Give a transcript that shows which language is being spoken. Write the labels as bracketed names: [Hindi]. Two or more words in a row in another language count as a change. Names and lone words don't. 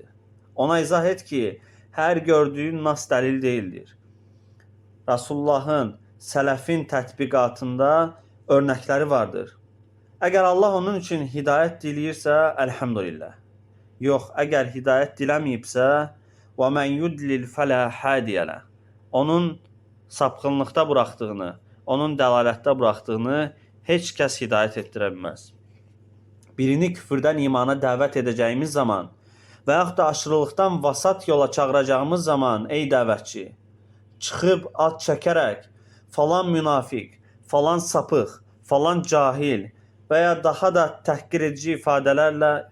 [Azerbaijani] Ona izah et ki, hər gördüyün nas dəlil deyildir. Rasulullahın, sələfin tətbiqatında örnəkləri vardır. Əgər Allah onun üçün hidayət diləyirsə, əlhəmdülillah. Yox, əgər hidayət diləməyibsə, [Arabic] وَمَنْ يُدْلِلْ فَلَا حَادِيَ لَهُ. [Azerbaijani] Onun sapqınlıqda buraxdığını, onun dəlalətdə buraxdığını heç kəs hidayət etdirə bilməz. Birini küfrdən imana dəvət edəcəyimiz zaman və yaxud da aşırılıqdan vasat yola çağıracağımız zaman, ey dəvətçi, çıxıb ad çəkərək falan münafiq, falan sapıq, falan cahil və ya daha da təhqir edici ifadələrlə